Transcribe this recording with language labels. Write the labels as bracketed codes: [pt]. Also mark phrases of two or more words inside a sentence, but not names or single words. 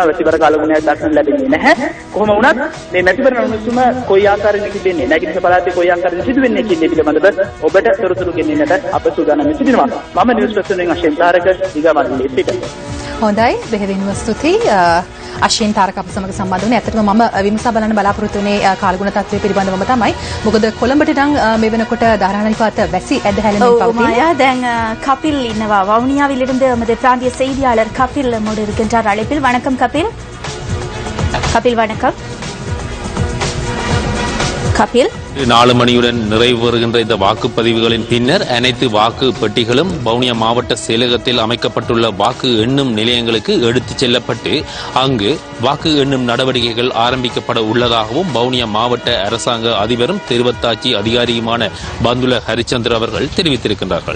[si] වැසිබර කාලගුණයක් දක්වන්න ලැබෙන්නේ නැහැ. කොහොම වුණත් මේ මැතිවරණ උණුසුම කොයි ආකාරයෙන් තිබෙන්නේ, නැගෙනහිර පළාතේ කොයි ආකාරයෙන් සිදුවෙන්නේ කියන පිළිබඳව ඔබට තොරතුරු ගෙනෙන්නට අප සූදානම් සිටිනවා. මම නිවුස්ෆර්ස්ට් අශෙන් තාරක දිගමඩලේ සිට. හොඳයි, බෙහෙවින්ම ස්තුතියි. අශෙන් තාරක අප සමග සම්බන්ධ වුණේ. ඇත්තටම මම විමසා බලන්න බලාපොරොත්තු වෙන්නේ කාලගුණ තත්ත්වය පිළිබඳවම තමයි. මොකද කොළඹට නම් මේ වෙනකොට தாராளනිපාත වැසි ඇදහැලෙමින් පවතින. [ta] மாயா දැන් கபில் இன்னவா வவுனியாவிலிருந்து நமது பிராந்திய செய்தியாளர் கபில் நம்மோடு இருக்கின்றார் அழைப்பில். வணக்கம் கபில். கபில் வணக்கம். கபில் 4 மணியுடன் நிறைவு வருகின்ற இந்த வாக்குப்பதிவுகளின் பின்னர் அனைத்து வாக்கு பெட்டிகளும் வவுனியா மாவட்ட செயலகத்தில் அமைக்கப்பட்டுள்ள வாக்கு எண்ணும் நிலையங்களுக்கு எடுத்துச் செல்லப்பட்டு அங்கு வாக்கு எண்ணும் நடவடிக்கைகள் ஆரம்பிக்கப்பட உள்ளதாகவும் வவுனியா மாவட்ட அரசாங்க அதிபரும் தெரிவத்தாட்சி அதிகாரியுமான பந்துல ஹரிச்சந்திர அவர்கள் தெரிவித்திருக்கின்றார்கள்.